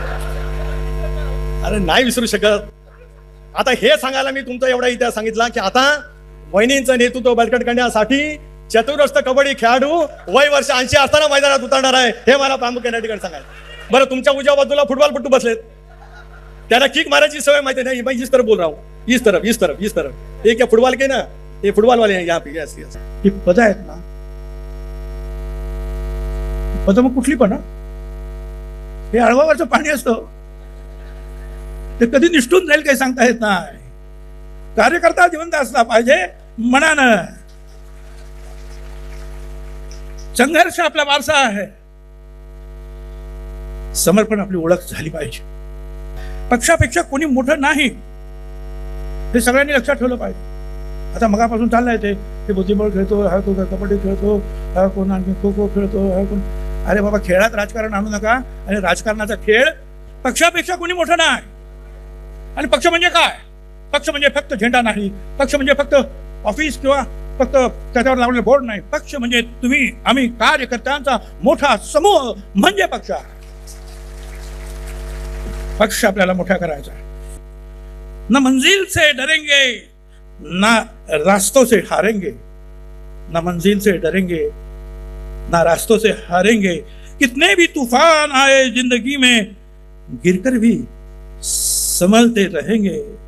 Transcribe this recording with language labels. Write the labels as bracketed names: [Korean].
[Marathi] अरे नाही विसरू शकत. आता हे सांगायला मी तुमचा एवढा इतिहास सांगितला की आता वहिनींचं नेतृत्व बळकट करण्यासाठी चतुरस्थ कबड्डी खेळाडू वय वर्ष 80 असताना मैदानात उतरणार आहे, हे मला प्रामुख्याने या ठिकाणी सांगायचं. बरं, तुमच्या उजव्या बाजूला फुटबॉलपट्टू बसलेत, त्यांना किक मारायची सवय माहिती नाही. [Hindi] मैं इस तरफ बोल रहा हूँ, इस तरफ. ये क्या फुटबॉल के ना, ये फुटबॉल वाले हैं यहाँ पे. [English] yes [Marathi] ही पदं आहेत ना, पदं मग कुठली पण, हे अळवावरचं पाणी असतं, ते कधी निष्ठून जाईल काही सांगता येत नाही. कार्यकर्ता जिवंत असला पाहिजे मनानं. संघर्ष आपला वारसा आहे, समर्पण आपली ओळख झाली पाहिजे. पक्षापेक्षा कोणी मोठं नाही हे सगळ्यांनी लक्षात ठेवलं पाहिजे. आता मगापासून चाललंय ते बुद्धिबळ खेळतो, हा तो कबड्डी खेळतो, हा कोण आणखी खो खो खेळतो, हा कोण. अरे बाबा, खेळात राजकारण आणू नका. आणि राजकारणाचा खेळ पक्षापेक्षा कोणी मोठं नाही. आणि पक्ष म्हणजे काय? पक्ष म्हणजे फक्त झेंडा नाही, पक्ष म्हणजे फक्त ऑफिस किंवा फक्त त्याच्यावर लावलेलं बोर्ड नाही. पक्ष म्हणजे तुम्ही आम्ही कार्यकर्त्यांचा मोठा समूह म्हणजे पक्ष. पक्ष आपल्याला मोठा करायचा. [Hindi] न मंजिल से डरेंगे ना रास्तों से हारेंगे, न मंजिल से डरेंगे ना रास्तों से हारेंगे। कितने भी तूफान आए जिंदगी में, गिरकर भी संभलते रहेंगे।